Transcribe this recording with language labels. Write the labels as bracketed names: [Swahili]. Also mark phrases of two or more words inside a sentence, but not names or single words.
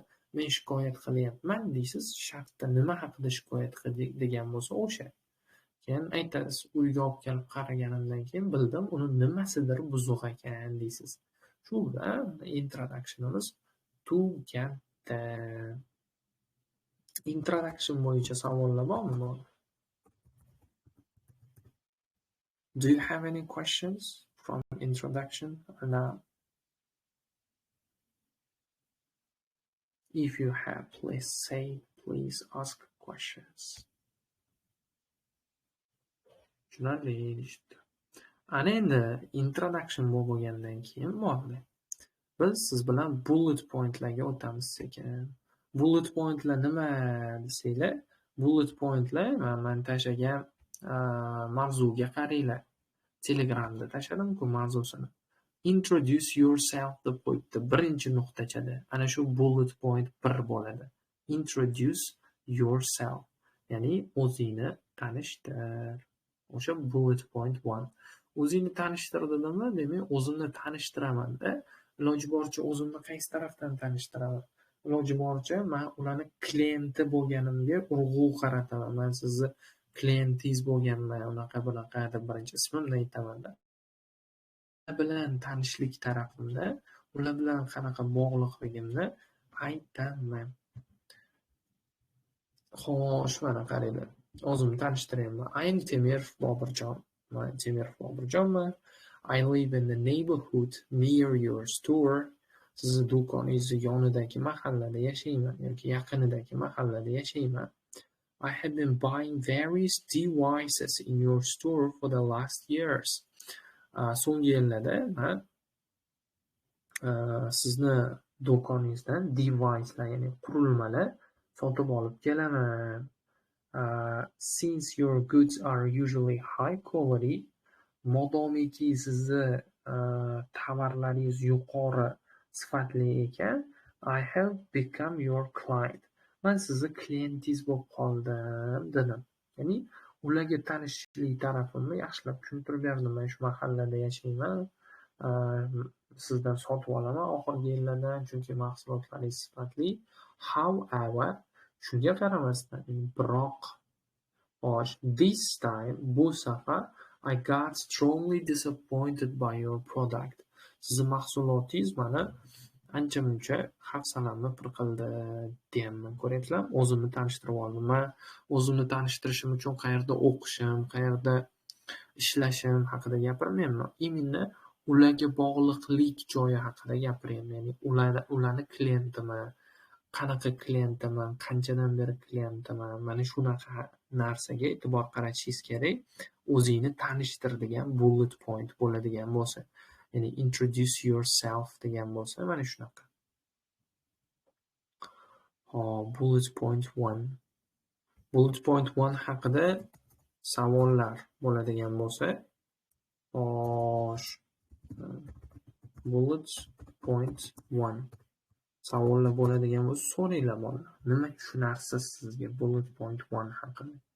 [Uzbek] Men shikoyat qilyapman deysiz, shartda nima haqida shikoyat qildik degan bo'lsa o'sha. Keyin aytasiz, uyga olib kelib qaraganimdan keyin bildim, uni nimasidir buzuq ekan deysiz. Shu bilan introductionimiz tugadi. Introduction bo'yicha savollar bormi? [English] Do you have any questions from introduction or not? If you have, please ask questions. [Uzbek] Tushunarli deyishdi. Ana endi introduction bo'lgandan keyin bordi. Biz siz bilan [English] bullet pointlarga [Uzbek] o'tamiz sekin. [English] Bullet pointlar [Uzbek] nima desanglar, [English] bullet pointlar [Uzbek] men tashlagan mavzuga qaranglar. Telegramda tashladim-ku mavzusini. [English] Introduce yourself [Uzbek] deb qo'yibdi. Birinchi nuqtachada. Ana shu [English] bullet point [Uzbek] 1 bo'ladi. [English] Introduce yourself. [Uzbek] Ya'ni o'zingni tanishtir. O'sha [English] bullet point [Uzbek] 1. O'zingni tanishtir dedimmi? Demak, o'zimni tanishtiraman-da. Iloji boricha o'zimni qaysi tarafdan tanishtiraman? Iloji boricha men ularni klienti bo'lganimga urg'u qarataman. Men sizni klientingiz bo'lganman, unaqa deb birinchi ismimni aytaman-da. Ular bilan tanishlik tarafimda, ular bilan qanaqa bog'liqligimni aytaman. Xo'sh, mana qaranglar. O'zimni tanishtirayman. [English] I am Temirov Bobirjon. [Uzbek] Men Temirov Bobirjonman. [English] I live in the neighborhood near your store. [Uzbek] Sizni do'koningiz yonidagi mahallada yashayman yoki yaqinidagi mahallada yashayman. [English] I have been buying various devices in your store for the last years. [Uzbek] So'nggi yillarda men sizni do'koningizdan devicelar, ya'ni qurilmalar sotib olib kelaman. [English] Since your goods are usually high quality, [Uzbek] modomiki sizni tovarlaringiz yuqori sifatli ekan, [English] I have become your client. [Uzbek] Men sizni klientingiz bo'lib qoldim dedim. Ya'ni ularga tanishlik tarafimni yaxshilab tushuntirib berdim. Men shu mahallada yashayman. Sizdan sotib olaman oxirgi yillardan, chunki mahsulotlaringiz sifatli. However, shunga qaramasdan, biroq [English] this time, [Uzbek] bu safar [English] I got strongly disappointed by your product. [Uzbek] Sizni mahsulotingiz meni ancha-muncha hafsalamni pir qildi deyapman. Ko'ryapsizlar? O'zimni tanishtirib oldim. Men o'zimni tanishtirishim uchun qayerda o'qishim, qayerda ishlashim haqida gapirmayman. Imенно ularga bog'liqlik joyi haqida gapiryapman. Ya'ni ularni klientiman, qanaqa klientiman, qanchadan beri klientiman. Mana shunaqa narsaga e'tibor qaratishingiz kerak. O'zingni tanishtir degan [English] bullet point [Uzbek] bo'ladigan bo'lsa. Ya'ni [English] introduce yourself [Uzbek] degan bo'lsa, mana shunaqa. [English] Bullet point 1. Bullet point [Uzbek] 1 haqida savollar bo'ladigan bo'lsa, [English] bullet point [Uzbek] 1 savollar bo'ladigan bo'lsa, so'ranglar bolalar. Nima tushunarsiz sizga [English] bullet point [Uzbek] 1 haqida?